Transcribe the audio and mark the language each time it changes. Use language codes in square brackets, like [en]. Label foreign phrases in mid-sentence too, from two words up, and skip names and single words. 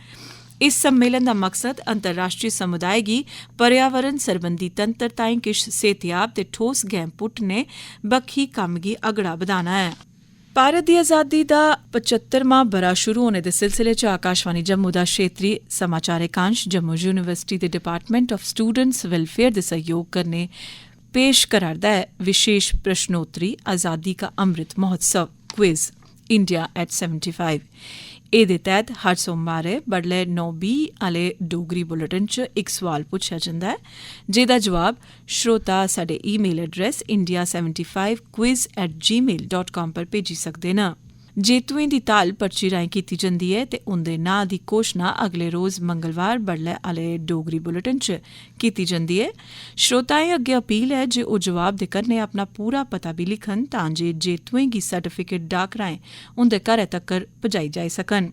[doi] इस सम्मेलन दा मकसद अंतर्राष्ट्रीय समुदाय गी पर्यावरण सरबंधी तंत्र ताईं किश सेहतयाब ते ठोस गैंह पुट्टने बक्खी कम्म गी अगड़ा बधाना ऐ। भारत दी आजादी दा 75वां ब'रा शुरू होने दे सिलसिले च आकाशवाणी जम्मू दा क्षेत्रीय समाचार एकांश जम्मू यूनिवर्सिटी दे डिपार्टमेंट ऑफ स्टूडेंट्स वेलफेयर दे सहयोग कन्नै पेश करा'रदा ऐ विशेष प्रश्नोत्तरी आजादी का अमृत महोत्सव क्विज इंडिया एट 75। एह्दे तैह्त हर सोमवारें बडलै 9:20 आह्ले डोगरी बुलेटिन च इक सोआल पुच्छेआ जंदा ऐ, जेह्दा जवाब श्रोता साढ़े [en] email address [doi] india75quiz@gmail.com पर भेजी सकदे न। जेतुएं दी ताल पर्ची राएं कीती जंदी ऐ ते उंदे नांऽ दी घोशणा अगले रोज मंगलवार बडलै आह्ले डोगरी बुलेटिन च कीती जंदी ऐ। श्रोताएं अग्गें अपील ऐ जे ओह् जवाब दे कन्नै अपना पूरा पता बी लिखन तां जे जेतुएं गी सर्टिफिकेट डाक राएं उंदे घरै तक्कर पजाई जाई सकन।